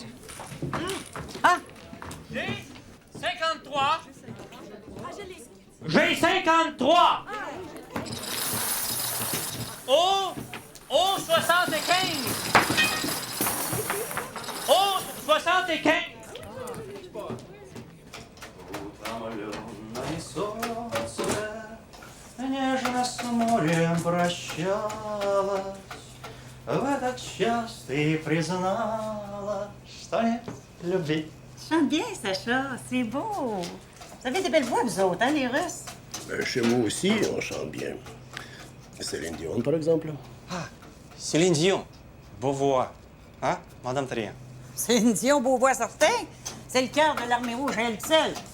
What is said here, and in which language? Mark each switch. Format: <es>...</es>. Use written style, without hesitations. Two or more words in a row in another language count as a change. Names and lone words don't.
<fr>Ah! J'ai 53. J'ai 53. Au 75. Au 75.</fr> <ru>Нежно с морем прощалась, в этот час ты признала, что нет любви.</ru> <fr>Chante bien, Sacha. C'est beau. Vous avez des belles voix, vous autres, hein, les Russes? Chez moi aussi, on chante bien. Céline Dion, par exemple. Ah, Céline Dion. Beau voix. Hein, Madame Terrien? Céline Dion, beau voix certain. C'est le cœur de l'Armée rouge, elle seule.</fr>